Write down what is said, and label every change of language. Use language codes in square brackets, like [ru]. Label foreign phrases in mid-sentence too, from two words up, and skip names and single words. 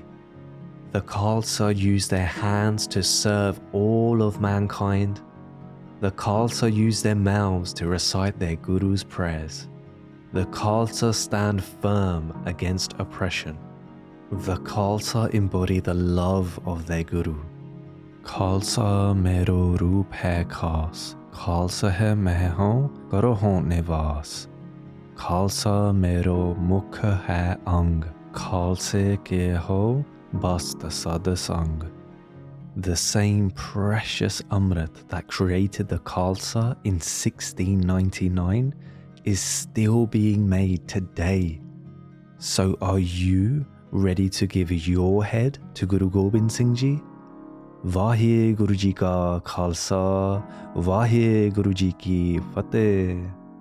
[en] The Khalsa use their hands to serve all of mankind. The Khalsa use their mouths to recite their Guru's prayers. The Khalsa stand firm against oppression. The Khalsa embody the love of their Guru. [pa] ਖਾਲਸਾ ਮੇਰੋ ਰੂਪ ਹੈ ਖਾਸ, ਖਾਲਸਾ ਹੈ ਮੈਂ ਕਰੋ ਹੋ ਨਿਵਾਸ. ਖਾਲਸਾ ਮੇਰੋ ਮੁਖ ਹੈ ਅੰਗ, ਖਾਲਸੇ ਕੇ ਹੋ ਬਸਤ ਸਦ ਸੰਗ. [en] The same precious Amrit that created the Khalsa in 1699 is still being made today. So are you ready to give your head to Guru Gobind Singh Ji? [pa] ਵਾਹਿਗੁਰੂ ਜੀ ਕਾ ਖਾਲਸਾ, ਵਾਹਿਗੁਰੂ ਜੀ ਕੀ ਫਤਹਿ.